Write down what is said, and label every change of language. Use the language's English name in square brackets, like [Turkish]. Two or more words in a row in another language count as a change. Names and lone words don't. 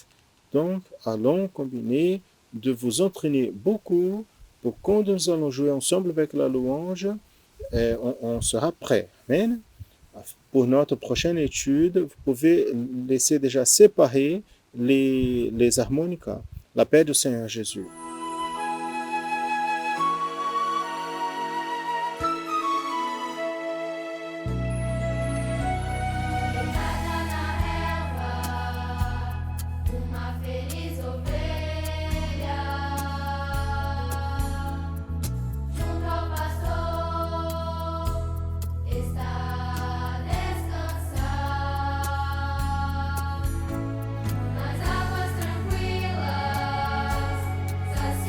[French] Donc, allons combiner de vous entraîner beaucoup pour quand nous allons jouer ensemble avec la louange, on sera prêt. Amen. Pour notre prochaine étude, vous pouvez laisser déjà séparer les harmonicas. La paix du Seigneur Jésus. [Portuguese] Uma feliz ovelha, junto ao pastor, está descansar nas águas tranquilas.